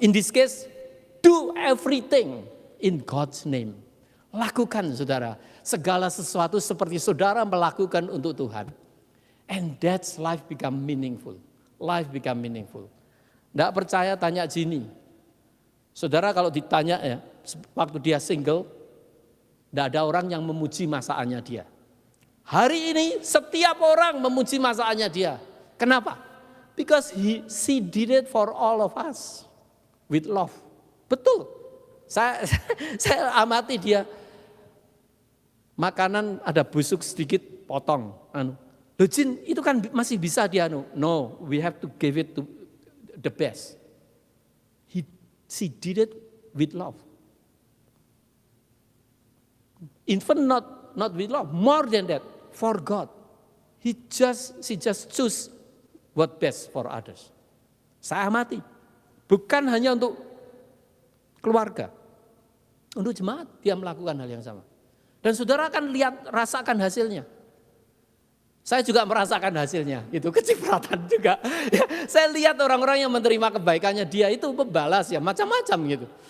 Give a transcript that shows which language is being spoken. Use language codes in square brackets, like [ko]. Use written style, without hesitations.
[en] In this case, do everything in God's name. [id] Lakukan saudara. Segala sesuatu seperti saudara melakukan untuk Tuhan. [en] And that's life become meaningful. Life become meaningful. [id] Enggak percaya tanya Jini. Saudara kalau ditanya ya, waktu dia single, tidak ada orang yang memuji masakannya dia. Hari ini setiap orang memuji masakannya dia. Kenapa? [en] Because she did it for all of us with love. [id] Betul. Saya amati dia. Makanan ada busuk sedikit, potong. Loh Jin, itu kan masih bisa dia. [en] No, we have to give it to the best. She did it with love. Even not not with love, more than that, for God. She just choose what best for others. [id] Saya amati, bukan hanya untuk keluarga, untuk jemaat dia melakukan hal yang sama. Dan saudara akan lihat, rasakan hasilnya. Saya juga merasakan hasilnya, itu kecipratan juga. Ya, saya lihat orang-orang yang menerima kebaikannya dia itu membalas ya macam-macam gitu.